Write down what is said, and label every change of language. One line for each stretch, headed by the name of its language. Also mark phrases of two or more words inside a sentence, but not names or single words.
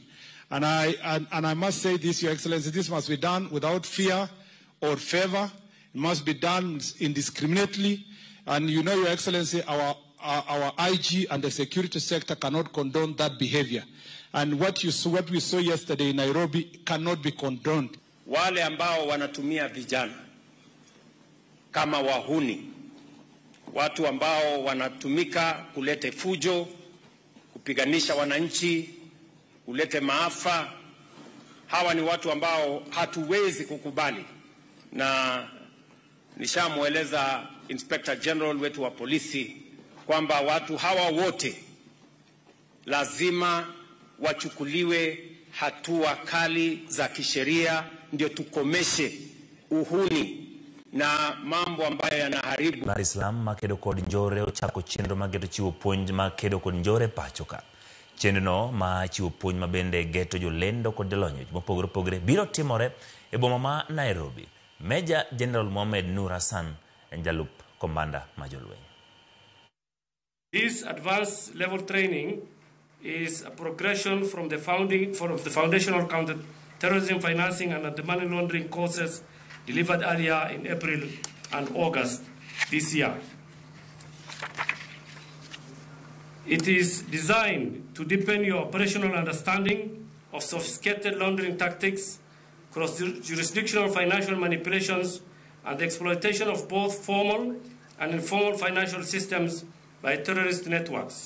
English: And I must say this, Your Excellency, this must be done without fear or favor. It must be done indiscriminately. And you know, Your Excellency, our IG and the security sector cannot condone that behavior. And what we saw yesterday in Nairobi cannot be condoned.
Swahili: Wale ambao wanatumia vijana kama wahuni, watu ambao wanatumika kulete fujo, kupiganisha wananchi, kulete maafa, hawa ni watu ambao hatuwezi kukubali. Na nishamueleza Inspector General wetu wa polisi kwamba watu hawa wote lazima wachukuliwe hatua kali za kisheria ndio tukomeshe uhuni na mambo ambayo yanaharibu.
Luo (Kenya and Tanzania): Dar es Salaam makedo kod njore ochako chenro mageto chiwo puonj makedo kod njore pachoka. Chenro no ma chiwo puonj mabende geto jolendo kod jolony mopogore biro timore e boma ma Nairobi. Major General Mohamed Nur Hassan en jalup komanda majolweny.
English: This advanced level training is a progression from the foundational counter-terrorism financing and anti-money laundering courses delivered earlier in April and August this year. It is designed to deepen your operational understanding of sophisticated laundering tactics, cross-jurisdictional financial manipulations, and the exploitation of both formal and informal financial systems by terrorist networks.